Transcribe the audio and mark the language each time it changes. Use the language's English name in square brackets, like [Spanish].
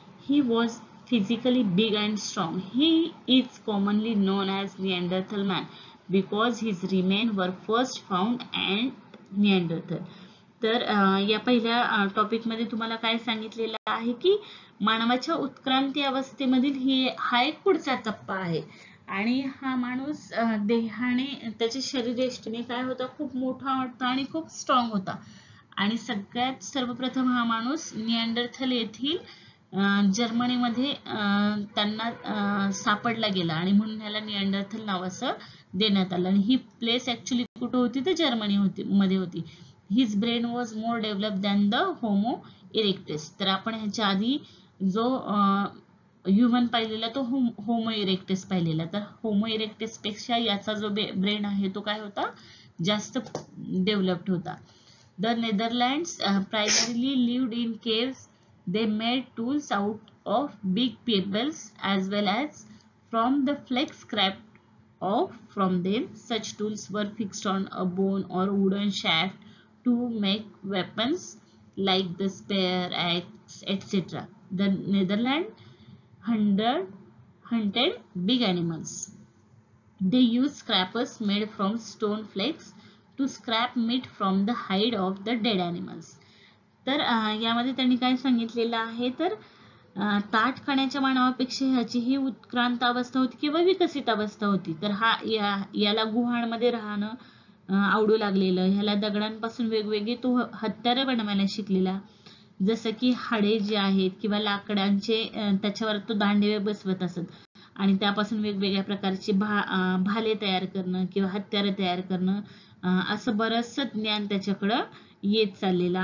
[English] He was physically big and strong. He is commonly known as Neanderthal man because his remains were first found at Neanderthal. [Marathi] तर या पहिल्या topic मध्ये तुम्हाला काय सांगितलेलं आहे की मानवाच्या उत्क्रांती अवस्थेमधील हा एक पुढचा टप्पा आहे आणि हा माणूस देहाने त्याच्या शरीरयष्टीने काय होता, खूप मोठा होता आणि खूप स्ट्रॉंग होता. आणि सगळ्यात सर्वप्रथम हा माणूस निअँडरथल येथील जर्मनीमध्ये त्यांना सापडला गेला आणि म्हणून याला निअँडरथल नाव असं देण्यात आलं. आणि ही प्लेस ऍक्च्युली कुठे होती तर जर्मनी मध्ये होती. [English] His brain was more develop than the homo erectus. [Marathi] तर आपण ह्याच्या आधी जो ह्युमन पाहिलेला तो होमो इरेक्टस पाहिलेला. तर होमो इरेक्टस पेक्षा याचा जो ब्रेन आहे तो काय होता, जास्त डेव्हलप्ड होता. [English] The Netherlands primarily lived in caves. They made tools out of big pebbles as well as from the flakes scraped off from them. Such tools were fixed on a bone or wooden shaft to make weapons like the spear, axe, etc. The Netherlands hunted big animals. They used scrapers made from stone flakes to scrap meat from the hide of the dead animals. [Marathi] तर यामध्ये त्यांनी काय सांगितलेलं आहे, तर ताठ खाण्याच्या मानवापेक्षा ह्याची ही उत्क्रांत अवस्था होती किंवा विकसित अवस्था होती. तर याला गुहांमध्ये राहणं आवडू लागलेलं, ह्याला दगडांपासून वेगवेगळे तो हत्यारे बनवायला शिकलेला, जसं की हाडे जे आहेत किंवा लाकडांचे त्याच्यावर तो दांडे बसवत असत आणि त्यापासून वेगवेगळ्या प्रकारचे भाले तयार करणं किंवा हत्यारे तयार करणं, असं बरंचसं ज्ञान त्याच्याकडं येत चाललेलं.